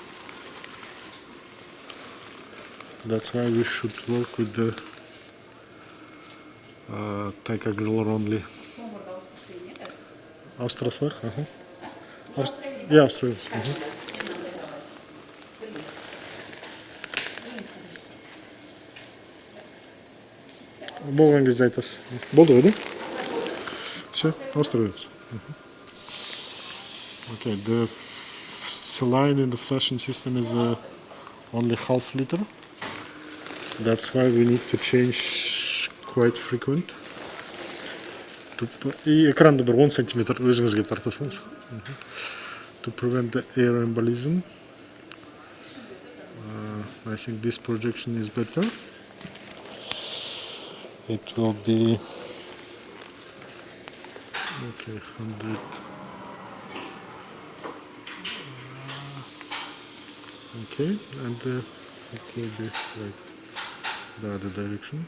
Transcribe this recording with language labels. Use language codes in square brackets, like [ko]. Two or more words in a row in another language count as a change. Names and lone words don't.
[en] That's why we should work with the ticagrelor only. Австралия. Yeah, Australia. [kk] болған кезде айтасыз. Болды ғой, да? Все, ауыстырыңыз. [en] Okay, the saline in the flushing system is only half liter. That's why we need to change quite frequent. [kk] И экранды бір 10 сантиметр өзіңізге тартасыңыз. [en] To prevent the air embolism. I think this projection is better. It will be okay, 100. Okay, and it will be like the other direction.